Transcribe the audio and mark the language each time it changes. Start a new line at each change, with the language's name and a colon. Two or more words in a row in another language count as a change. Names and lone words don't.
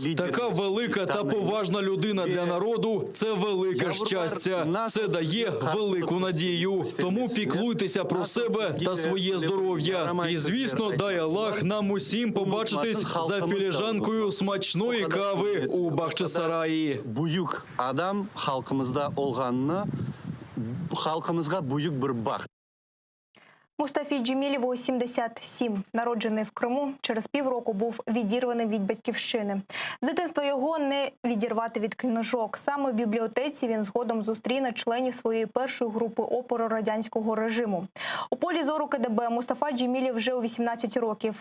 Ukrainian: Така велика та поважна людина для народу – це велике щастя. Це дає велику надію. Тому піклуйтеся про себе та своє здоров'я. І, звісно, дай Аллах нам усім побачитись за філіжанкою смачної кави у Бахчисараї.
Crimean Tatar: Буюк адам халкымызда олганына, халкымызга буюк бір бақыт.
Ukrainian: Мустафі Джемілєву 77. Народжений в Криму, через півроку був відірваний від батьківщини. З дитинства його не відірвати від книжок. Саме в бібліотеці він згодом зустріне членів своєї першої групи опору радянського режиму. У полі зору КДБ Мустафа Джемілєв вже у 18 років.